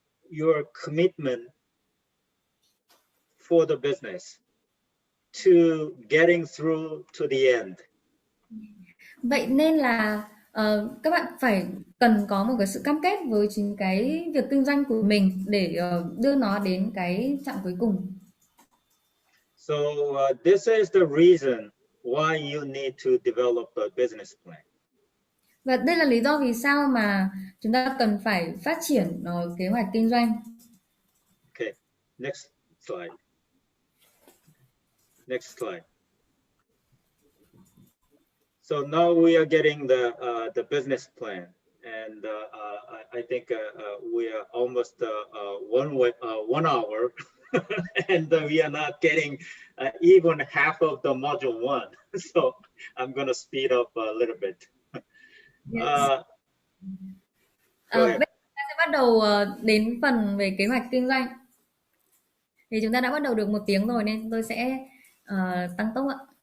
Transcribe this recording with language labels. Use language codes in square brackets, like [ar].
[en] your commitment for the business to getting through to the end. [vi] Vậy nên là các bạn cần có một cái sự cam kết với chính cái việc kinh doanh của mình để đưa nó đến cái chặng cuối cùng. [en] So this is the reason why you need to develop a business plan. [vi] Và đây là lý do vì sao mà chúng ta cần phải phát triển kế hoạch kinh doanh. [en] Okay, next slide. Next slide. So now we are getting the business plan, and I think we are almost 1 hour, and we are not getting even half of the module 1. So I'm going to speed up a little bit. Yes. [vi] Bây giờ ta sẽ bắt đầu đến phần về kế hoạch kinh doanh. Thì chúng ta đã bắt đầu được 1 tiếng rồi nên tôi sẽ tăng tốc ạ.